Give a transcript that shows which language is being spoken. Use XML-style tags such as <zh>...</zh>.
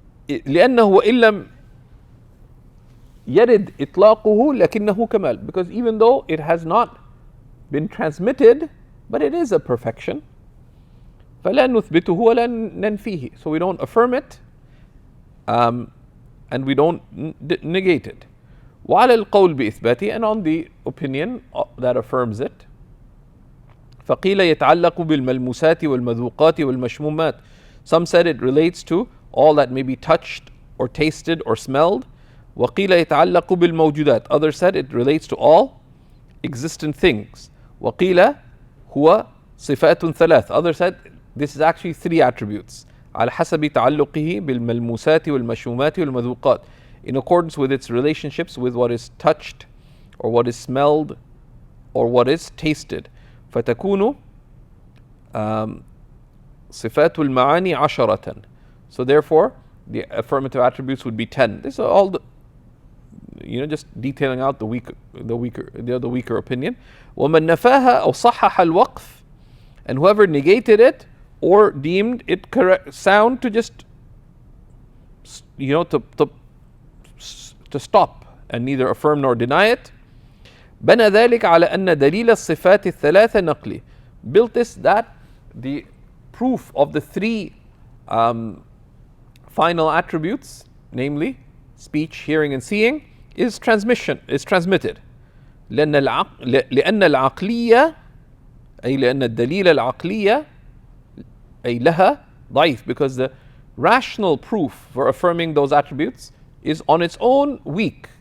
<ar>لأنه وإن لم يرد إطلاقه لكنه كمال,</ar> <en>because even though it has not been transmitted, but it is a perfection.</en> <ar>فلا نثبته ولا ننفيه,</ar> <en>so we don't affirm it, and we don't negate it.</en> <ar>وعلى القول بإثباته,</ar> <en>and on the opinion that affirms it.</en> <ar>فقيل يتعلق بالملموسات والمذوقات والمشمومات.</ar> <en>Some said it relates to all that may be touched or tasted or smelled.</en> <ar>وقيل يتعلق بالموجودات.</ar> <en>Others said it relates to all existent things.</en> <ar>وقيل هو صفات ثلاث.</ar> <en>Others said this is actually 3 attributes.</en> <ar>على حسب تعلقه بالملموسات والمشمومات والمذوقات,</ar> <en>in accordance with its relationships with what is touched or what is smelled, or what is tasted.</en> <ar>فتكون صفات المعاني عشرة.</ar> <en>So therefore, the affirmative attributes would be 10. This is all the, just detailing out the weaker opinion.</en> <ar>ومن نفاها أو صحح الوقف,</ar> <en>and whoever negated it or deemed it correct sound to just to stop and neither affirm nor deny it.</en> <ar>بنى ذلك على أن دليل الصفات الثلاثة نقلي.</ar> <en>Built this that the proof of the three final attributes, namely speech, hearing, and seeing, is transmitted.</en> <ar>لأن العقلية أي لأن الدليل العقلية أي لها ضعيف,</ar> <en>because the rational proof for affirming those attributes is on its own weak.</en>